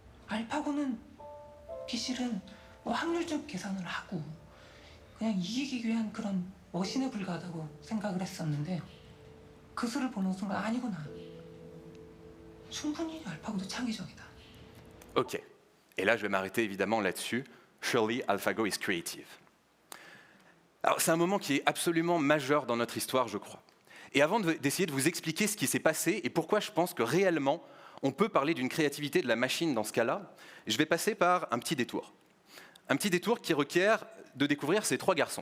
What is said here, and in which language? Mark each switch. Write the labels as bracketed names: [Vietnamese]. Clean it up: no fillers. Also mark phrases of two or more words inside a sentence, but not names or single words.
[Korean] 알파고는 기실은 뭐 확률적 계산을 하고 그냥 이기기 위한 그런 머신에 불과하다고 생각을 했었는데 그 수를 보는 순간 아니구나. 충분히 알파고도 창의적이다. [French] Ok. Et là, je vais m'arrêter évidemment là-dessus. [English] Surely, AlphaGo is creative. [French] Alors, c'est un moment qui est absolument majeur dans notre histoire, je crois. Et avant d'essayer de vous expliquer ce qui s'est passé et pourquoi je pense que réellement, on peut parler d'une créativité de la machine dans ce cas-là, je vais passer par un petit détour. Un petit détour qui requiert de découvrir ces trois garçons.